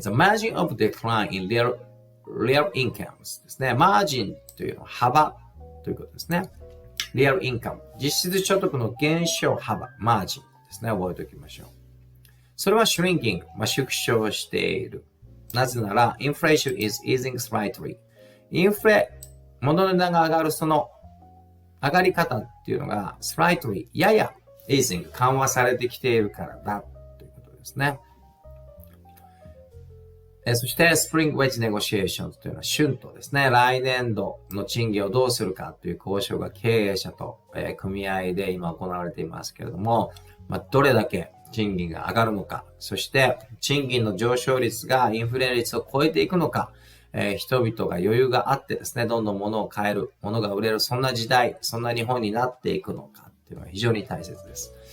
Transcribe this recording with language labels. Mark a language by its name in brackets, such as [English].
[English] The margin of decline in real incomes [Japanese] ですね。マージンというのは幅ということですね。 [English] real income [Japanese] 実質所得の減少幅、マージンですね。覚えておきましょう。それは shrinking、縮小している。なぜなら [English] inflation is easing slightly。 [Japanese] インフレ、物の値段が上がるその上がり方っていうのが slightly、ややeasing、緩和されてきているからだということですね。そして [English] spring wage negotiations [Japanese] というのは春闘ですね。来年度の賃金をどうするかという交渉が経営者と組合で今行われていますけれども、どれだけ賃金が上がるのか、そして賃金の上昇率がインフレ率を超えていくのか、人々が余裕があってですね、どんどん物を買える、物が売れる、そんな時代、そんな日本になっていくのかっていうのは非常に大切です。